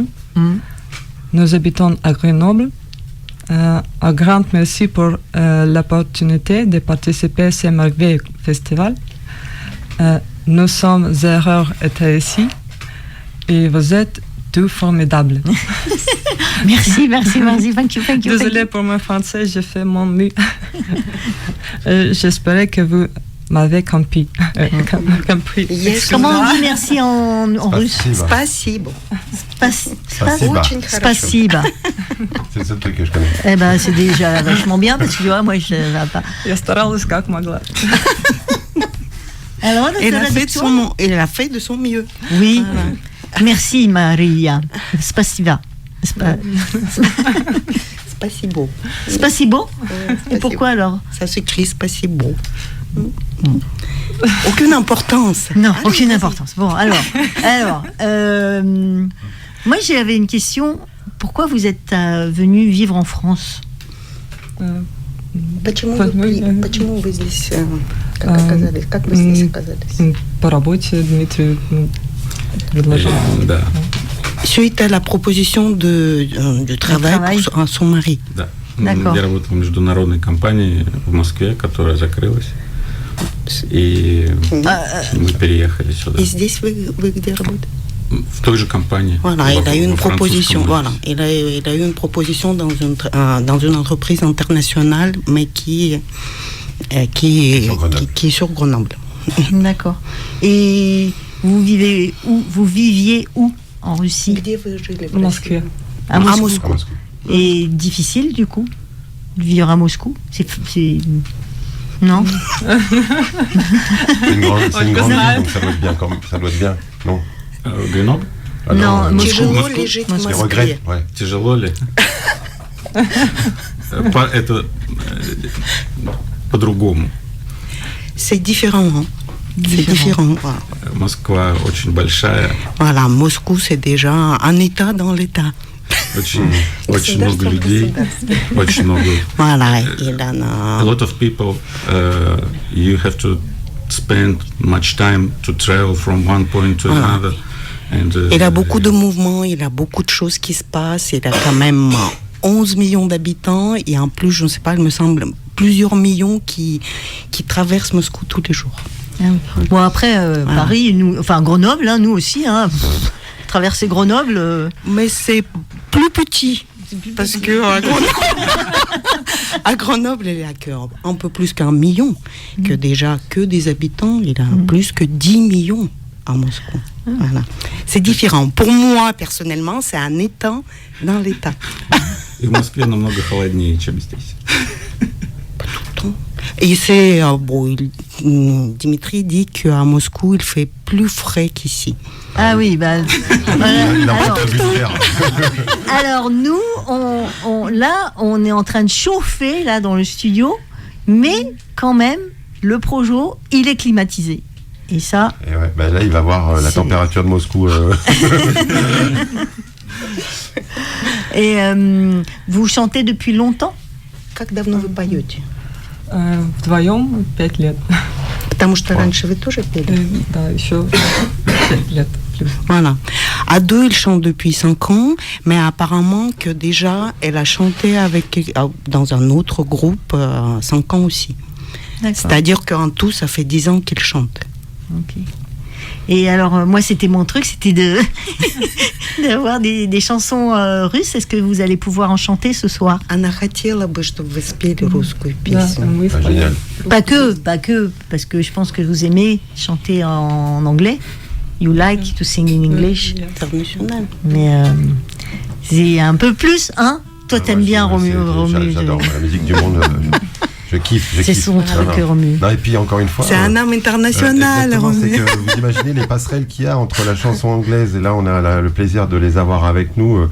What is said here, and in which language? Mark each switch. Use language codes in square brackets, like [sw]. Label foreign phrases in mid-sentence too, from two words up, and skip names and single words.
[fr] Nous habitons à Grenoble. Un grand merci pour l'opportunité de participer à ce merveilleux festival. Nous sommes heureux d'être ici et vous êtes tous formidables. Merci. [en] Thank you. [fr] Désolée pour mon français, j'ai fait mon mieux. J'espère que vous m'avez compris. [en] Yes. [fr] Comment on dit merci en russe? [ru] Спасибо. Очень Спасибо. [fr] C'est le seul truc que je connais. Eh ben, c'est déjà vachement bien, parce que tu vois, moi, je ne vais pas. [ru] Я старалась как могла. [fr] Alors, Elle a fait de son mieux. Oui. Voilà. Merci, Maria. Spasiba. Spasibo. Spasibo? Et pourquoi alors? Ça s'écrit spasibo. Aucune importance. Non, Allez, aucune vas-y. importance. Bon, alors, moi j'avais une question. Pourquoi vous êtes venu vivre en France? [ru] Почему вы здесь, как А, оказались? Как вы здесь оказались? По работе Дмитрий предложил. Да, [fr] Suite à la proposition de travail pour son mari. [ru] да. [fr] D'accord. [ru] Я работал в международной компании в Москве, которая закрылась. И мы переехали сюда. Et здесь вы где работаете? В той же компании. [fr] Voilà, il a eu une [ru] во [fr] proposition. [ru] французском [fr] Voilà, [ru] офисе. [fr] il a eu une proposition dans une entreprise internationale, mais qui est sur Grenoble. D'accord. Et vous vivez où? Vous viviez où en Russie? [ru] Где вы жили? В Москве. [fr] À Moscou. À Moscou. Et difficile du coup de vivre à Moscou? Non. C'est une grande ville, donc ça doit être bien quand même. Ça doit être bien, non? Гренобль? Ah Non, Moscou. [ru] Тяжело ли жить в [fr] Les [ru] Москве? [fr] regrets, ouais. [ru] Тяжело ли? Это по-другому. [fr] C'est différent. Hein? C'est différent. Voilà. [ru] Москва очень большая, [fr] Voilà, Moscou, c'est déjà un État dans l'État. [ru] очень много людей, очень много. [fr] Voilà, il en [en] A [fr] a. [en] lot of people. You have to spend much time to travel from one point to [fr] Voilà. [en] another. And, [fr] Il a beaucoup de mouvements, il a beaucoup de choses qui se passent. Il a quand même 11 millions d'habitants et en plus, je ne sais pas, il me semble, plusieurs millions qui traversent Moscou tous les jours. Bon après Paris, nous, enfin Grenoble, hein, nous aussi, hein, traverser Grenoble. Mais c'est plus petit. Parce que à Grenoble, il y a un peu plus qu'1 million. Que déjà, que des habitants, il a plus que 10 millions à Moscou. Voilà. C'est différent. Pour moi, personnellement, c'est un État dans l'État. [ru] И в Москве намного холоднее, чем здесь. [fr] Et c'est, Dimitri dit qu'à Moscou, il fait plus frais qu'ici. Ah oui, bah. Il a un peu de vulgaire. Alors nous, on est en train de chauffer là dans le studio, mais quand même, le Projo, il est climatisé. Et ça. Et ouais, bah là, il va voir la température de Moscou. Et vous chantez depuis longtemps? [ru] Как давно вы поете? Вдвоем 5 лет. Потому что раньше вы тоже пели. Да, еще 5 лет плюс. [fr] Voilà. À deux, il chante depuis 5 ans, mais apparemment que déjà, elle a chanté dans un autre groupe 5 ans aussi. D'accord. C'est-à-dire qu'en tout, ça fait 10 ans qu'il chante. Ok. Et alors, moi, c'était mon truc, c'était d'avoir des chansons russes. Est-ce que vous allez pouvoir en chanter ce soir? [ru] Она хотела бы, чтобы вы спели русскую Да, песню. мы [fr] Ah, génial. Pas que, parce que je pense que vous aimez chanter en anglais. [en] You like to sing in English. [fr] International. Mais c'est un peu plus, hein? Toi, t'aimes bien Romu. J'adore la musique du monde. Je kiffe. C'est son truc, Romu. Non, et puis encore une fois. C'est un homme international, exactement, c'est Romu. que vous imaginez les passerelles qu'il y a entre la chanson anglaise et là on a le plaisir de les avoir avec nous.